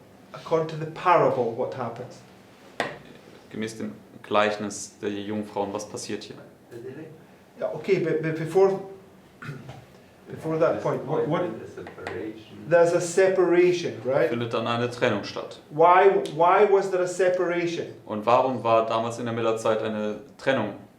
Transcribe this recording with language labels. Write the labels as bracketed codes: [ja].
[en] According to the parable, what happens? [de] Gemäß dem Gleichnis der Jungfrauen, was passiert hier? [en] Yeah, okay, but before that point, what there's a separation, right? [de] Findet dann eine Trennung statt. [en] Why was there a separation? [de] Und warum war damals in der Millerzeit eine Trennung?